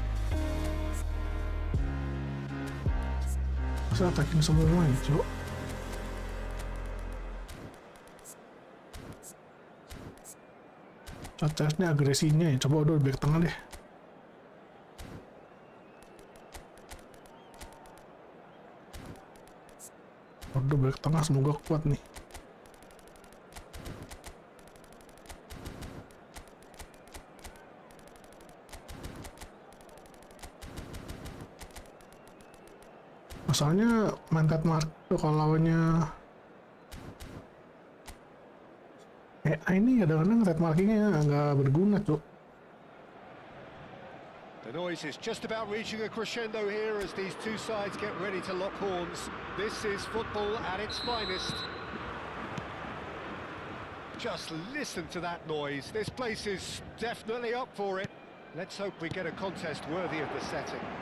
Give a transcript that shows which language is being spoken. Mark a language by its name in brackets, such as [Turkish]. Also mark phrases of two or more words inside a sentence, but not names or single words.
[Indonesian] Masa attacking semua ya, cok. Tesnya agresinya ya. Coba Odo back tengah deh. Odo back tengah, semoga kuat nih. Masalahnya main tet mark tuh kalau lawannya ini kadang-kadang tet markingnya nggak berguna tuh. [English] The noise is just about reaching a crescendo here as these two sides get ready to lock horns. This is football at its finest. Just listen to that noise. This place is definitely up for it. Let's hope we get a contest worthy of the setting.